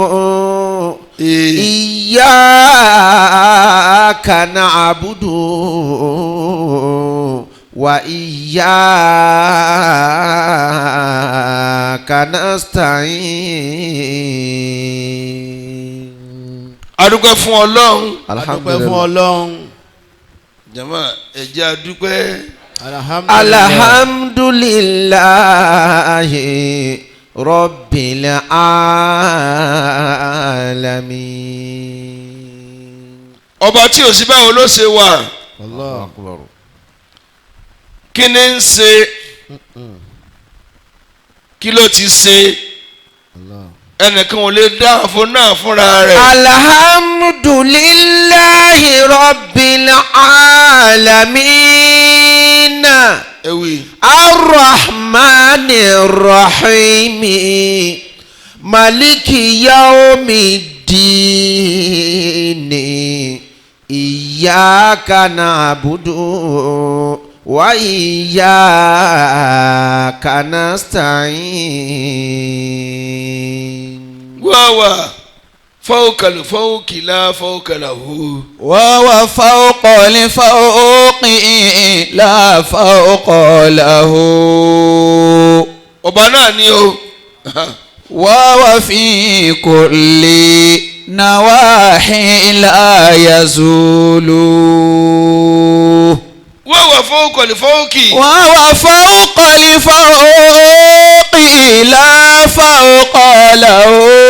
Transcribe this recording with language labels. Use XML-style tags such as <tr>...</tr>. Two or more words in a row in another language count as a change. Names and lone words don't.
<ar>إياك نعبد وإياك نستعين.</ar> <yo>adúpẹ́ fún Ọlọ́run. adúpẹ́ fún Ọlọ́run. jama ẹ jẹ́ a dúpẹ́.</yo> <ar>الحمد لله رب العالمين.</ar> <yo>ọba tí ò sí báwo ló ṣe wà.</yo> <ar>الله أكبر.</ar> <yo>kí ni ń ṣe kí ló ti ṣe ẹnìkan ò lè dá àfọ náà fúnra rẹ̀.</yo> <ar>الحمد لله رب العالمين.</ar> <yo>ewi.</yo> <ar>الرحمن الرحيم مالك يوم الدين إياك نعبد وإياك نستعين. وهو فوق الفوق لا فوق له. وهو فوق الفوق لا فوق له.</ar> <yo>ọba náà ni o.</yo> <ar>وهو في كل نواحي لا يزول. وهو فوق الفوق. وهو فوق الفوق لا فوق له.</ar>